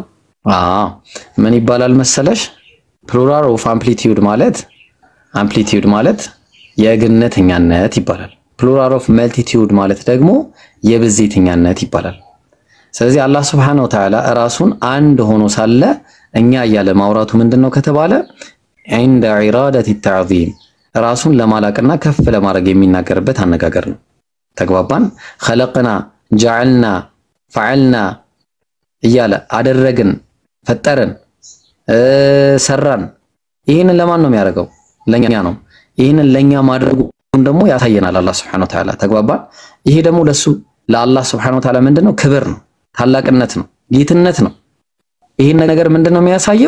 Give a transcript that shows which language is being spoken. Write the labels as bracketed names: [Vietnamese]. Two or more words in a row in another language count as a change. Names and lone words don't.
[Amharic] ምን ይባላል መሰለሽ? [English] plural of amplitude [Amharic] ማለት የግነተኛነት ይባላል። [English] plural of multitude [Amharic] ማለት ደግሞ የብዜተኛነት ይባላል። ስለዚህ አላህ [Arabic] سبحانه وتعالى [Amharic] ራሱን አንድ ሆኖ ሳለ እኛ እያለ ማውራቱ ምንድነው ከተባለ [Arabic] عند إرادة التعظيم [Amharic] ራሱን ለማላቅና ከፍ ለማድረግ የሚናገርበት አነጋገር ነው። ተግባባን? [Arabic] خلقنا جعلنا فعلنا [Amharic] እያለ አደረግን፣ ፈጠርን፣ ሰራን። ይሄንን ለማን ነው የሚያደርገው? ለኛ ነው። ይሄንን ለኛ ማድረጉን ደግሞ ያሳየናል አላህ [Arabic] سبحانه وتعالى። [Amharic] ተግባባን? ይሄ ደግሞ ለአላህ [Arabic] سبحانه وتعالى [Amharic] ምንድነው? ክብር ነው፣ ታላቅነት ነው፣ ጌትነት ነው። ይሄን ነገር ምንድነው የሚያሳየው?